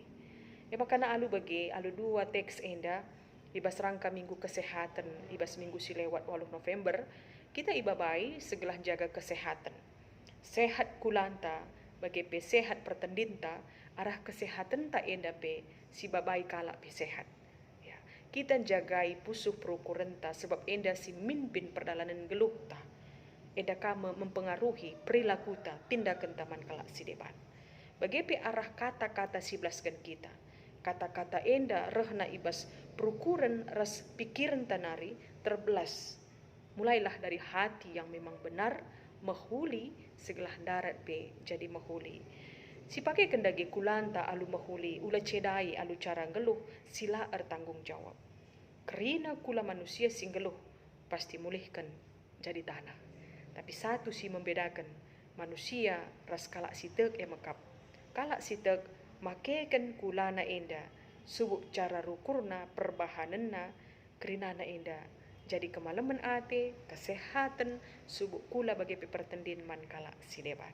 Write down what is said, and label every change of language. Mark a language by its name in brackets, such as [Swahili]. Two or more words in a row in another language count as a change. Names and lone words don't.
[Batak Karo] Makana alu bagi alu dua teks enda ibas rangka minggu kesehatan, ibas minggu si lewat 8 November, kita ibabai segelah jaga kesehatan. Sehat kulanta, bagi pe sehat pertendinta, arah kesehatan tak enda pe, si babai kala pe sehat. Ya, kita jagai pusuh perukurenta sebab enda si mimpin perdalanan geluh ta. Enda kama mempengaruhi perilaku ta, tindakan taman kala si depan. Bagi pe arah kata-kata si belaskan kita. Kata-kata enda rehna ibas perukuran ras pikiran tanari terbelas. [Indonesian] Mulailah dari hati yang memang benar, [Batak Karo] mahuli segelah darat be jadi mahuli. Si pakai kendagi kulanta alu mahuli, ula cedai alu cara geluh, sila tanggung jawab. Kerina kula manusia sing geluh, pasti mulihkan jadi tanah. Tapi satu si membedakan, manusia ras kalak sitek mekap. Kalak sitek makekan kulana enda subuk cara rukurna perbahananna kerinana enda jadi kemalaman ate kesehatan subuk kula bagi pertendin man kala si deban.